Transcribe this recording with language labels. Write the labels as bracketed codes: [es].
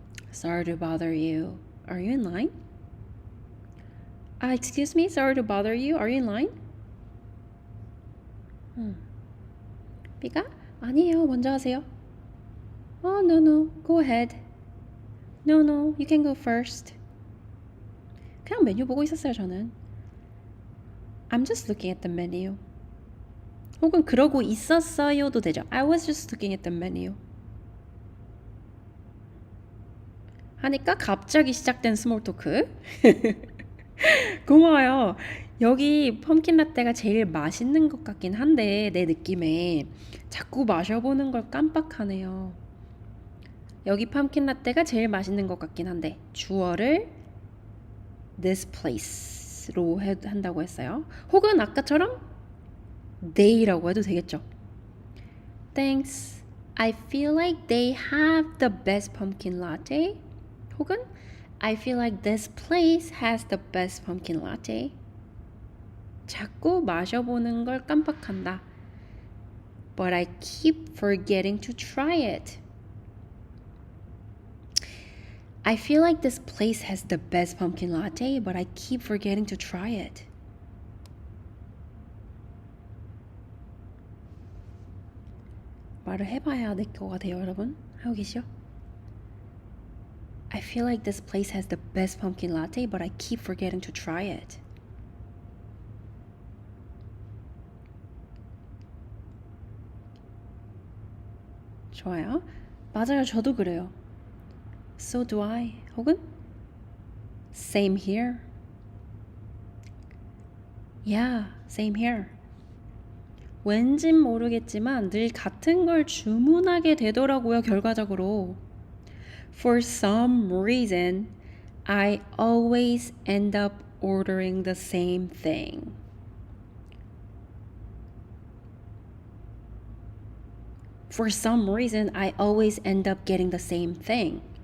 [en] Sorry to bother you. Are you in line? Excuse me. Sorry to bother you. Are you in line? [ko] B가 아니에요. 먼저 하세요. [en] No. Go ahead. No. You can go first. [ko] 그냥 메뉴 보고 있었어요, 저는. [en] I'm just looking at the menu. [ko] 혹은 그러고 있었어요도 되죠. [en] I was just looking at the menu. [ko] 하니까 갑자기 시작된 스몰 토크. 고마워요. 여기 펌킨 라떼가 제일 맛있는 것 같긴 한데 내 느낌에 자꾸 마셔보는 걸 깜빡하네요. 여기 펌킨 라떼가 제일 맛있는 것 같긴 한데 주어를 [en] this place [ko] 로 한다고 했어요. 혹은 아까처럼 they라고 해도 되겠죠. [en] Thanks. I feel like they have the best pumpkin latte. 혹은 I feel like this place has the best pumpkin latte. [ko] 자꾸 마셔보는 걸 깜빡한다. [en] But I keep forgetting to try it. I feel like this place has the best pumpkin latte, but I keep forgetting to try it. [ko] 말을 해봐야 내 거가 돼요, 여러분. 하고 계시죠? [en] I feel like this place has the best pumpkin latte, but I keep forgetting to try it. [ko] 좋아요. 맞아요, 저도 그래요. [en] So do I. 혹은 Same here. Yeah, same here. [ko] 왠진 모르겠지만 늘 같은 걸 주문하게 되더라고요, 결과적으로. [en] For some reason, I always end up ordering the same thing. For some reason, I always end up getting the same thing.